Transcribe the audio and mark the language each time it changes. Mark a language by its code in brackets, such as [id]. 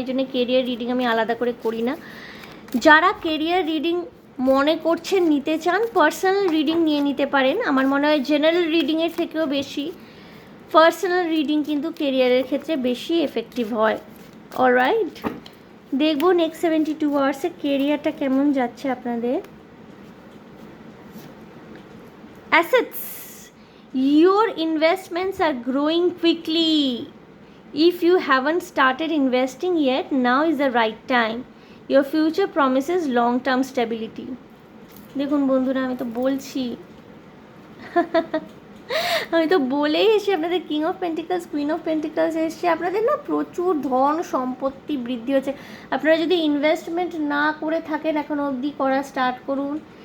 [bn] এই জন্য career reading আমি আলাদা করে করি না। যারা কেরিয়ার রিডিং মনে করছেন নিতে চান, পার্সোনাল রিডিং নিয়ে নিতে পারেন। আমার মনে হয় জেনারেল রিডিংয়ের থেকেও বেশি পার্সোনাল রিডিং কিন্তু কেরিয়ারের ক্ষেত্রে বেশি এফেক্টিভ হয়। অলরাইট, দেখবো নেক্সট 72 আওয়ার্সে কেরিয়ারটা কেমন যাচ্ছে আপনাদের। [en] Assets, your investments are growing quickly. If you haven't started investing yet, now is the right time. Your future promises long term stability. [bn] দেখুন বন্ধুরা, আমি তো বলছি, আমি তো বলেই এসে আপনাদের king of pentacles, queen of pentacles এসছে। আপনাদের না প্রচুর ধন সম্পত্তি বৃদ্ধি হচ্ছে। আপনারা যদি ইনভেস্টমেন্ট না করে থাকেন এখনো অবধি, করা স্টার্ট করুন।